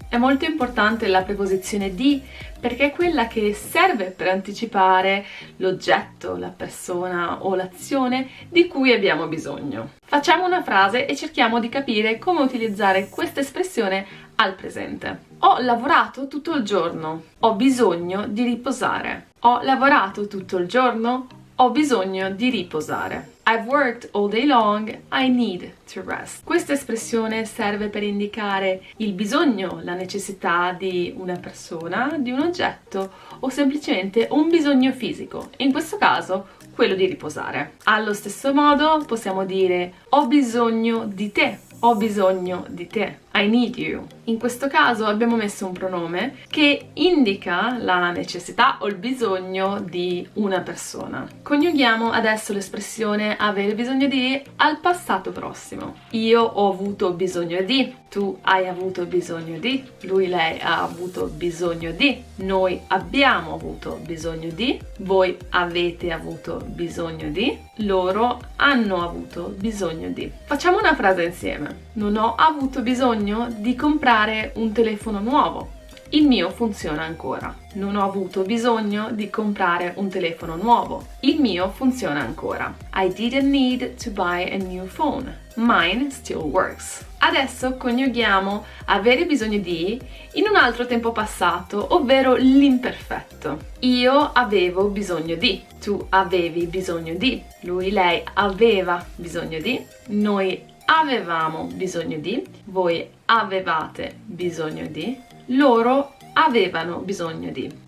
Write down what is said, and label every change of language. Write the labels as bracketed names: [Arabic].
[Italian] È molto importante la preposizione di perché è quella che serve per anticipare l'oggetto, la persona o l'azione di cui abbiamo bisogno. Facciamo una frase e cerchiamo di capire come utilizzare questa espressione al presente. Ho lavorato tutto il giorno, ho bisogno di riposare. Ho lavorato tutto il giorno, ho bisogno di riposare. [English] I've worked all day long, I need to rest. [Italian] Questa espressione serve per indicare il bisogno, la necessità di una persona, di un oggetto o semplicemente un bisogno fisico, in questo caso quello di riposare. Allo stesso modo possiamo dire ho bisogno di te. Ho bisogno di te. [English] I need you. [Italian] In questo caso abbiamo messo un pronome che indica la necessità o il bisogno di una persona. Coniughiamo adesso l'espressione avere bisogno di al passato prossimo. Io ho avuto bisogno di, tu hai avuto bisogno di, lui, lei ha avuto bisogno di, noi abbiamo avuto bisogno di, voi avete avuto bisogno di, loro hanno avuto bisogno di. Facciamo una frase insieme. Non ho avuto bisogno di comprare un telefono nuovo. Il mio funziona ancora. Non ho avuto bisogno di comprare un telefono nuovo. Il mio funziona ancora. [English] I didn't need to buy a new phone. Mine still works. [Italian] Adesso coniughiamo avere bisogno di in un altro tempo passato, ovvero l'imperfetto. Io avevo bisogno di, tu avevi bisogno di, lui, lei aveva bisogno di, noi avevamo bisogno di, voi avevate bisogno di, loro avevano bisogno di.